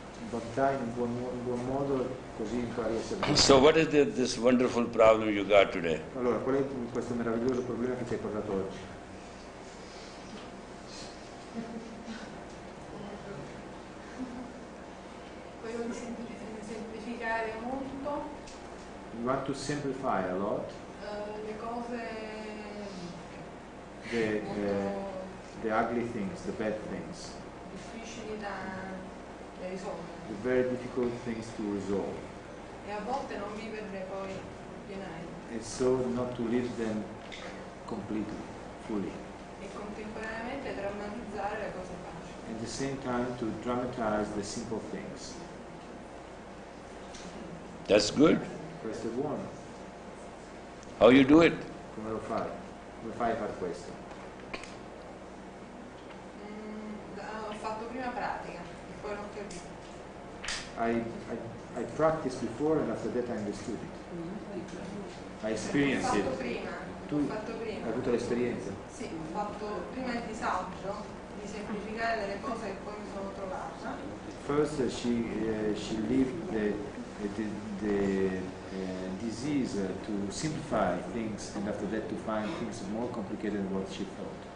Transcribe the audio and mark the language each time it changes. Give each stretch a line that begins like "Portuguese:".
Italian: Bontà in un buon modo, così impari a essere buono.
English: So what is this wonderful problem you got today?
Italian: Allora, qual è questo meraviglioso problema che ti hai portato oggi? Quello di semplificare molto
English: You want to simplify a lot
Italian: le cose
English: the,
Italian: molto
English: the ugly things, the bad things,
Italian: difficili da risolvere
English: the very difficult things to resolve.
Italian: e a volte non viverle poi pienamente
English: And so not to live them completely, fully.
Italian: e contemporaneamente drammatizzare le cose facili.
English: At the same time to dramatize the simple things. That's good.
Italian: Questo è buono.
English: How you do it?
Italian: Come lo fai? Come fai a fare questo? Ho fatto prima pratica e poi l'ho capito.
English: I practiced before and after that I understood it. I experienced it.
Italian: L'ho fatto prima. Tu L'ho fatto prima. hai avuto l'esperienza? Sì, ho fatto prima il disagio di semplificare delle cose che poi mi sono trovata.
English: First she lived the disease to simplify things and after that to find things more complicated than what she thought.